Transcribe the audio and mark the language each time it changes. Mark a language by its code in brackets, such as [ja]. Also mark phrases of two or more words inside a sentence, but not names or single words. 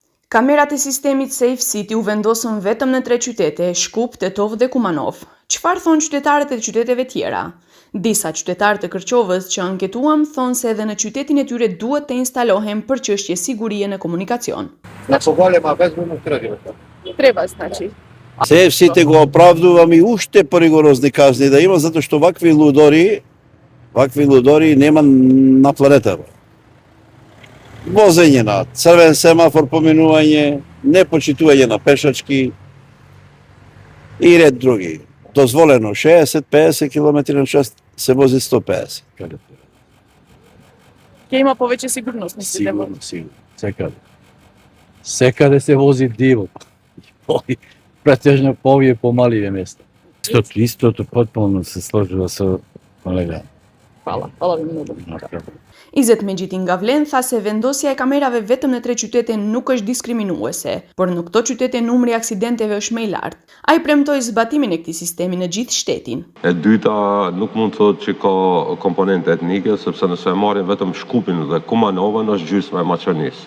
[sq] Камерат e sistemit Safe City u vendosën vetëm në 3 qytete, Shkup, Tetov dhe Kumanov. Çfarë thonë qytetarët e qyteteve tjera? Disa qytetarë të Kërqovës që anketuam thonë se edhe në qytetin e tyre duhet të instalohen për çështje sigurie në komunikacion. [mk] Треба, значи. Safe City го оправдувам и уште поригорозни казни да има, затоа што вакви лудори нема на планетава. Возење на црвен семафор, поминување, непочитување на пешачки и ред други. Дозволено 60-50 км на час, се вози 150. Ќе има повеќе сигурност, мислите? Сигурно. Секаде се вози диво. Претежно по овие помаливе места. Истото потполно се сложува со колега. Фала ви многу. [sq] Izet Megjitin nga Vlen tha se vendosja e kamerave vetëm në 3 qytete nuk është diskriminuese, por në këto qytete numri i aksidenteve është më i lartë. Ai premtoi zbatimin e këtij sistemi në gjithë shtetin. E dyta, nuk mund të thotë që ka komponente etnike, sepse nëse e marrin vetëm Shkupin dhe Kumanovën është gjysma e Maqenisë.